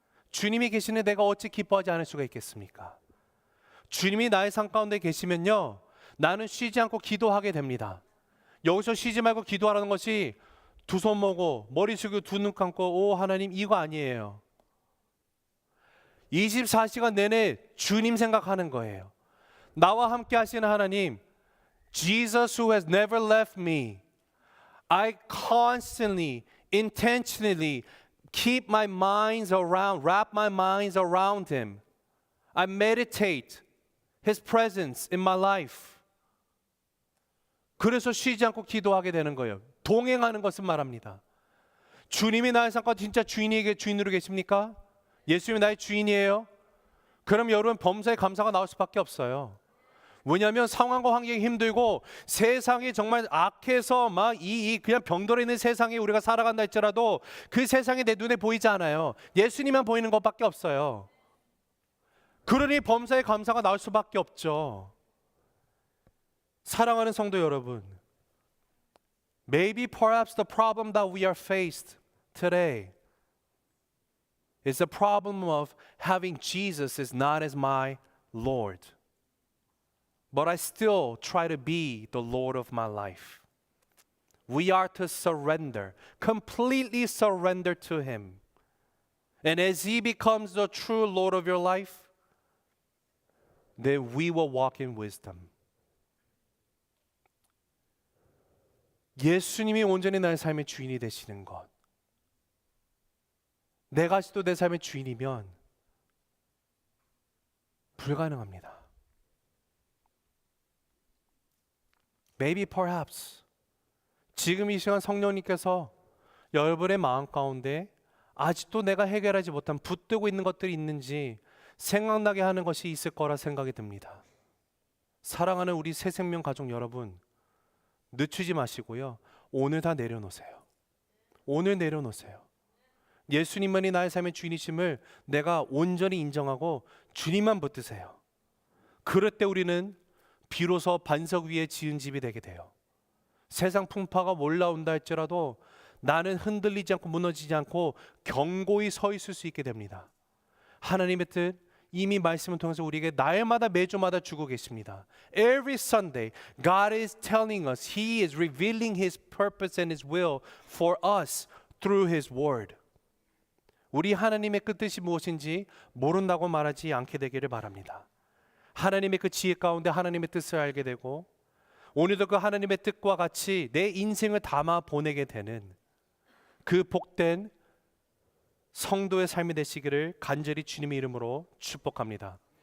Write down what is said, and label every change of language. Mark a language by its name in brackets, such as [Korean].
[Korean] 주님이 계시는 내가 어찌 기뻐하지 않을 수가 있겠습니까? 주님이 나의 삶 가운데 계시면요, 나는 쉬지 않고 기도하게 됩니다. 여기서 쉬지 말고 기도하라는 것이 두 손 모고 머리 숙이고 두 눈 감고 오 하나님 이거 아니에요. 24시간 내내 주님 생각하는 거예요. 나와 함께 하시는 하나님, [English] Jesus who has never left me. I constantly, intentionally keep my minds around, wrap my minds around Him. I meditate His presence in my life. [Korean] 그래서 쉬지 않고 기도하게 되는 거예요. 동행하는 것은 말합니다. 주님이 나의 삶과 진짜 주인으로 계십니까? 예수님이 나의 주인이에요? 그럼 여러분 범사에 감사가 나올 수밖에 없어요. 왜냐하면 상황과 환경이 힘들고 세상이 정말 악해서 막 그냥 병들어 있는 세상에 우리가 살아간다 할지라도 그 세상이 내 눈에 보이지 않아요. 예수님만 보이는 것밖에 없어요. 그러니 범사에 감사가 나올 수밖에 없죠. 사랑하는 성도 여러분, [English] maybe perhaps the problem that we are faced today is the problem of having Jesus is not as my Lord. But I still try to be the Lord of my life. We are to surrender, completely surrender to Him. And as He becomes the true Lord of your life, then we will walk in wisdom. [Korean] 예수님이 온전히 나의 삶의 주인이 되시는 것. 내가 아직도 내 삶의 주인이면 불가능합니다. [English] Maybe perhaps [Korean] 지금 이 시간 성령님께서 여러분의 마음 가운데 아직도 내가 해결하지 못한 붙들고 있는 것들이 있는지 생각나게 하는 것이 있을 거라 생각이 듭니다. 사랑하는 우리 새생명 가족 여러분, 늦추지 마시고요, 오늘 다 내려놓으세요. 오늘 내려놓으세요. 예수님만이 나의 삶의 주인이심을 내가 온전히 인정하고 주님만 붙드세요. 그럴 때 우리는 비로소 반석 위에 지은 집이 되게 돼요. 세상 풍파가 올라온다 할지라도 나는 흔들리지 않고 무너지지 않고 견고히 서 있을 수 있게 됩니다. 하나님의 뜻 이미 말씀을 통해서 우리에게 날마다 매주마다 주고 계십니다. [English] Every Sunday, God is telling us, He is revealing His purpose and His will for us through His Word. [Korean] 우리 하나님의 그 뜻이 무엇인지 모른다고 말하지 않게 되기를 바랍니다. 하나님의 그 지혜 가운데 하나님의 뜻을 알게 되고 오늘도 그 하나님의 뜻과 같이 내 인생을 담아 보내게 되는 그 복된 성도의 삶이 되시기를 간절히 주님의 이름으로 축복합니다.